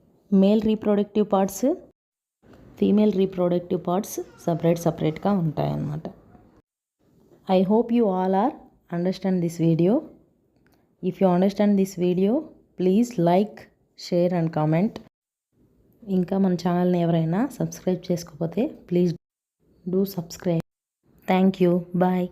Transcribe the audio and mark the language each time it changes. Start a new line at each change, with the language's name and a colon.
Telugu: Male reproductive parts, female reproductive parts సపరేట్గా ఉంటాయన్నమాట.
English: I hope you all are understand this video. If you understand this video, please like, share and comment.
Telugu: ఇంకా మన ఛానల్ని ఎవరైనా subscribe చేసుకోకపోతే
English: Please do subscribe. Thank you. Bye.